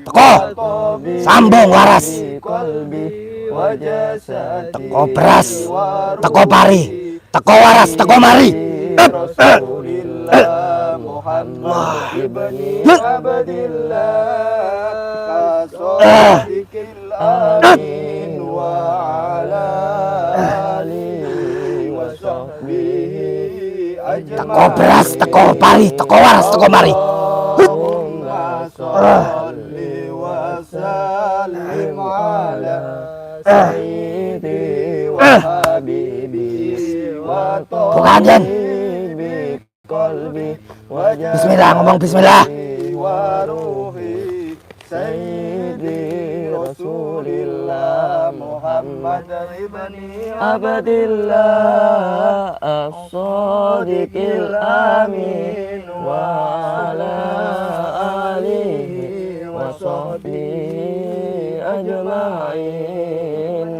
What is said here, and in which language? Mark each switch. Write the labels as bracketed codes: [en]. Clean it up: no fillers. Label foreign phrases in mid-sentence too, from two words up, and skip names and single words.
[jv] Teko sambung waras, teko beras, teko pari, teko waras, teko mari. [ar] محمد بن عبد الله الصادق الأمين وعلى آله وصحبه أجمعين. [jv] Teko beras, teko pari, teko waras, teko mari. [ar] اللهم صل وسلم على سيدي وحبيبي و [id] Bukan, Jen. [ar] طبيب قلبي و [jv] Bismillah, ngomong bismillah. [ar] وروحي سيدي رسول الله محمد بن عبد الله الصادق الأمين وعلى آله وصحبه أجمعين.